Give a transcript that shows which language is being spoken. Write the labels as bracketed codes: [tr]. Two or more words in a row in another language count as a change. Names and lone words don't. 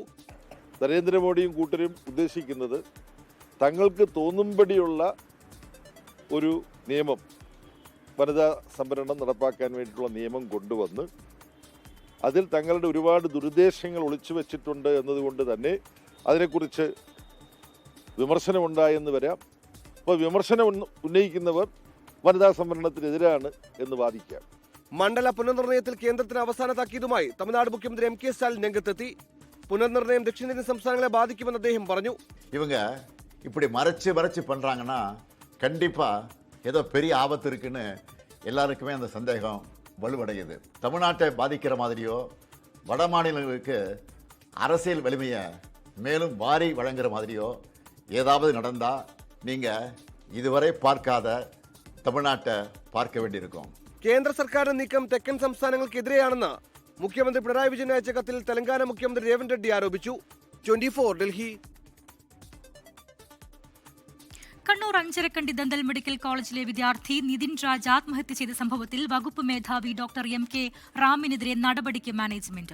[ml] നരേന്ദ്രമോദിയും കൂട്ടരും ഉദ്ദേശിക്കുന്നത് തങ്ങൾക്ക് തോന്നുംപടിയുള്ള ഒരു നിയമം, വനിതാ സംവരണം നടപ്പാക്കാൻ വേണ്ടിയിട്ടുള്ള നിയമം കൊണ്ടുവന്ന് അതിൽ തങ്ങളുടെ ഒരുപാട് ദുരുദ്ദേശങ്ങൾ ഒളിച്ചു വെച്ചിട്ടുണ്ട് എന്നതുകൊണ്ട് തന്നെ അതിനെക്കുറിച്ച് വിമർശനമുണ്ടായെന്ന് വരാം. അപ്പോൾ വിമർശനം ഉന്നയിക്കുന്നവർ വനിതാ സംവരണത്തിനെതിരാണ് എന്ന് വാദിക്കാം. മണ്ഡല പുനർനിർണയത്തിൽ കേന്ദ്രത്തിന് അവസാന താക്കീതുമായി തമിഴ്നാട് മുഖ്യമന്ത്രി MK സ്റ്റാലിൻ രംഗത്തെത്തി. പുനർനിർണയം ദക്ഷിണേന്ത്യൻ സംസ്ഥാനങ്ങളെ ബാധിക്കുമെന്ന് അദ്ദേഹം പറഞ്ഞു. [ta] இவங்க இப்படி மறைச்சு பண்றாங்கன்னா கண்டிப்பா ஏதோ பெரிய ஆபத்து இருக்குன்னு எல்லாருக்குமே அந்த சந்தேகம் வலுவடையுது. தமிழ்நாட்டை பாதிக்கிற மாதிரியோ வட மாநிலங்களுக்கு அரசியல் வலிமையை மேலும் வாரி வழங்குற மாதிரியோ ஏதாவது நடந்தா நீங்க இதுவரை பார்க்காத തമിഴ്നാട്ടെ பார்க்க വേണ്ടിയിരിക്കും. [ml] കേന്ദ്ര സർക്കാരിന്റെ നീക്കം തെക്കൻ സംസ്ഥാനങ്ങൾക്കെതിരെയാണെന്ന് മുഖ്യമന്ത്രി പിണറായി വിജയൻ അയച്ച കത്തിൽ തെലങ്കാന മുഖ്യമന്ത്രി രേവന്ത് റെഡ്ഡി ആരോപിച്ചു. 24 ഡൽഹി. കണ്ണൂർ അഞ്ചരക്കണ്ടി ദന്തൽ മെഡിക്കൽ കോളേജിലെ വിദ്യാർത്ഥി നിതിൻ രാജ് ആത്മഹത്യ ചെയ്ത സംഭവത്തിൽ വകുപ്പ് മേധാവി ഡോക്ടർ MK റാമിനെതിരെ നടപടിക്ക് മാനേജ്മെന്റ്.